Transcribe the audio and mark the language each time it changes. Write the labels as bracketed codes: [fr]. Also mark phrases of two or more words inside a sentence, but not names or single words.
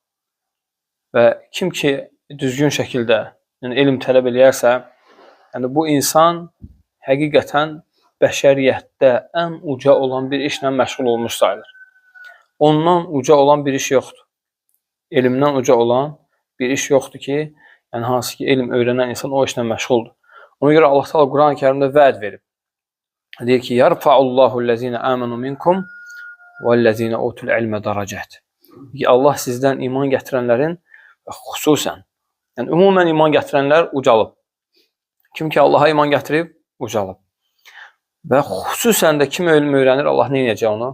[az] Və kim ki düzgün şəkildə yəni elm tələb eləyərsə, yəni bu insan həqiqətən bəşəriyyətdə ən uca olan bir işlə məşğul olmuş sayılır. Ondan uca olan bir iş yoxdur. Elmdən uca olan bir iş yoxdur ki, yəni hansı ki elm öyrənən insan o işlə məşğuldur. Ona görə Allah Teala Quran-ı Kərimdə vəd verib. Deyir ki, [ar] "يرفع الله الذين آمنوا منكم والذين أوتوا العلم درجات." [az] Allah sizdən iman gətirənlərin və xüsusən, yəni ümumən iman gətirənlər ucalıb. Kim ki Allaha iman gətirib, ucalıb. Və xüsusən də kim elm öyrənir, Allah nə edəcək onu?